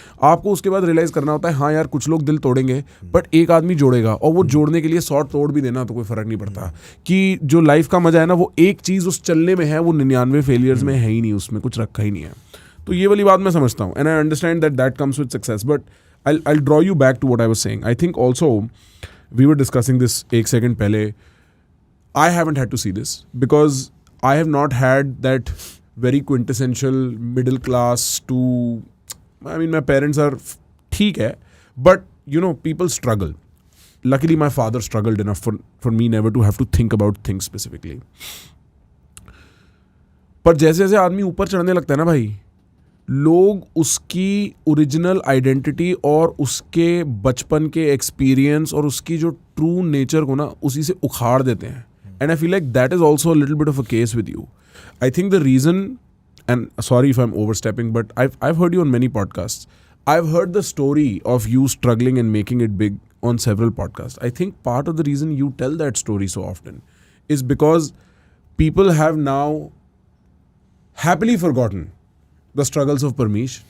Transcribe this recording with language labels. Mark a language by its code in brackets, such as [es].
[hi] आपको उसके बाद रियलाइज़ करना होता है, हाँ यार कुछ लोग दिल तोड़ेंगे, बट एक आदमी जोड़ेगा, और वो जोड़ने के लिए 100 तोड़ भी देना तो कोई फ़र्क नहीं पड़ता। कि जो लाइफ का मज़ा है ना, वो एक चीज़ उस चलने में है, वो 99 फेलियर्स में है ही नहीं, उसमें कुछ रखा ही नहीं है। तो ये वाली बात मैं समझता हूँ, [en] And I understand that comes with success, but I'll draw you back to what I was saying. I think also we were discussing this [hi] एक second पहले. [en] I haven't had to see this because I have not had that very quintessential middle class to. I mean, my parents are [hi] ठीक है, [en] but you know, people struggle. Luckily, my father struggled enough for me never to have to think about things specifically. [hi] पर जैसे जैसे आदमी ऊपर चढ़ने लगता है ना भाई, लोग उसकी ओरिजिनल आइडेंटिटी और उसके बचपन के एक्सपीरियंस और उसकी जो ट्रू नेचर को ना उसी से उखाड़ देते हैं. [en] And I feel like that is also a little bit of a case with you. I think the reason, and sorry if I'm overstepping, but I've heard you on many podcasts. I've heard the story of you struggling and making it big on several podcasts. I think part of the reason you tell that story so often is because people have now happily forgotten the struggles of Parmesh.